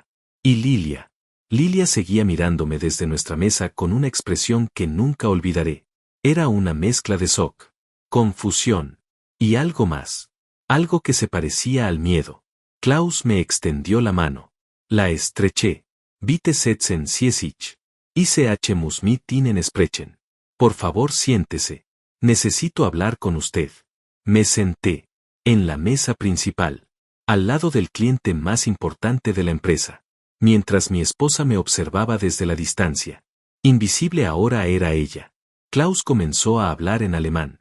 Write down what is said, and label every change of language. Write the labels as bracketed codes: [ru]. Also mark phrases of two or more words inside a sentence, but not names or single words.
[es] Y Lilia. Lilia seguía mirándome desde nuestra mesa con una expresión que nunca olvidaré. Era una mezcla de shock, confusión y algo más. Algo que se parecía al miedo. Klaus me extendió la mano. La estreché. [de] Bitte setzen Sie sich. Ich muss mit Ihnen sprechen. [es] Por favor, siéntese. Necesito hablar con usted. Me senté. En la mesa principal. Al lado del cliente más importante de la empresa. Mientras mi esposa me observaba desde la distancia. Invisible ahora era ella. Klaus comenzó a hablar en alemán.